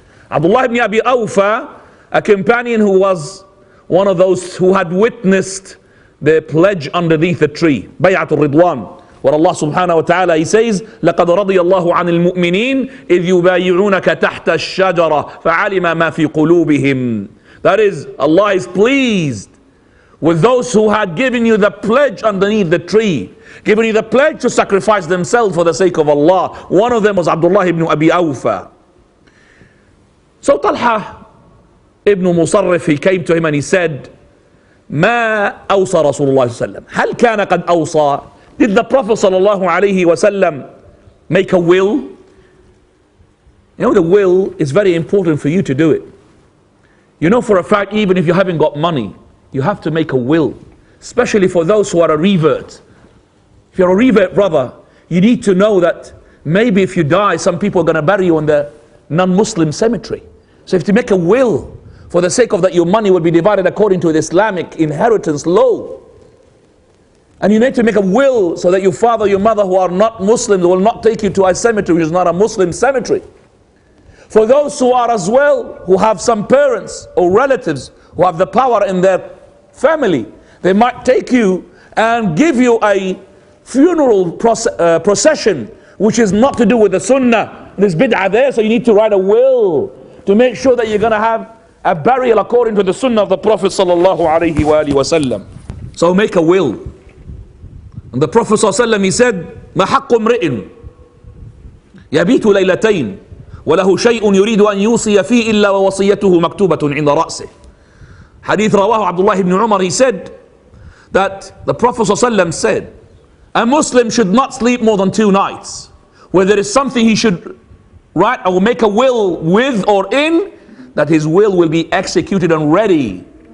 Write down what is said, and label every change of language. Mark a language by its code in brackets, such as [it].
[en] Abdullah ibn Abi Awfa, a companion who was one of those who had witnessed the pledge underneath the tree, Bay'atul Ridwan, where Allah subhanahu wa ta'ala, He says, [ar] لَقَدْ رَضِيَ اللَّهُ عَنِ الْمُؤْمِنِينَ إِذْ يُبَايِعُونَكَ تَحْتَ الشَّجَرَةِ فَعَلِمَ مَا فِي قُلُوبِهِمْ. [en] That is, Allah is pleased with those who had given you the pledge underneath the tree, given you the pledge to sacrifice themselves for the sake of Allah. One of them was Abdullah ibn Abi Awfa. So Talha ibn Musarrif, he came to him and he said, [ar] ما أوصى رسول الله صلى الله عليه وسلم هل كان قد أوصى. [en] Did the Prophet صلى الله عليه وسلم make a will? You know, the will is very important for you to do it. You know for a fact, even if you haven't got money, you have to make a will, especially for those who are a revert. If you're a revert brother, you need to know that maybe if you die, some people are going to bury you in the non-Muslim cemetery. So you have to make a will for the sake of that your money will be divided according to the Islamic inheritance law. And you need to make a will so that your father, your mother who are not Muslims will not take you to a cemetery which is not a Muslim cemetery. For those who are as well, who have some parents or relatives who have the power in their family, they might take you and give you a funeral procession which is not to do with the Sunnah. There's bid'ah there, so you need to write a will to make sure that you're going to have a burial according to the Sunnah of the Prophet sallallahu alaihi wasallam. So make a will. And the Prophet sallallahu alaihi wasallam, he said, [ar] ما حق امرئ يبيت ليلتين وله شيء يريد أن يوصي فيه إلا ووصيته مكتوبة عند رأسه. [en] Hadith rawahu Abdullah ibn Umar, he said that the Prophet ﷺ said, a Muslim should not sleep more than 2 nights. Where there is something he should write or make a will with or in, that his will be executed and ready.